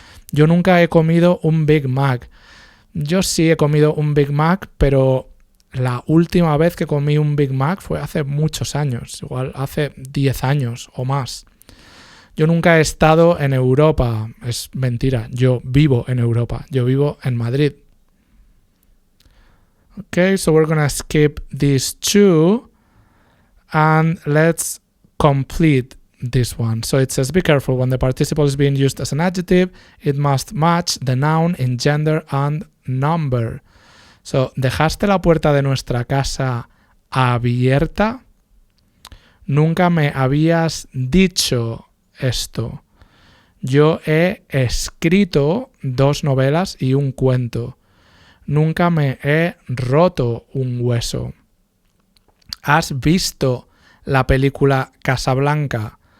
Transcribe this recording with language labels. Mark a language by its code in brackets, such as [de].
[es] Yo nunca he comido un Big Mac. Yo sí he comido un Big Mac, pero la última vez que comí un Big Mac fue hace muchos años, igual hace 10 años o más. Yo nunca he estado en Europa. Es mentira, yo vivo en Europa. Yo vivo en Madrid. [en] Okay, so we're gonna skip these two and let's complete this one. So it says, be careful, when the participle is being used as an adjective, it must match the noun in gender and number. [es] So, ¿dejaste la puerta de nuestra casa abierta? Nunca me habías dicho esto. Yo he escrito 2 novelas y un cuento. Nunca me he roto un hueso. ¿Has visto la película Casablanca?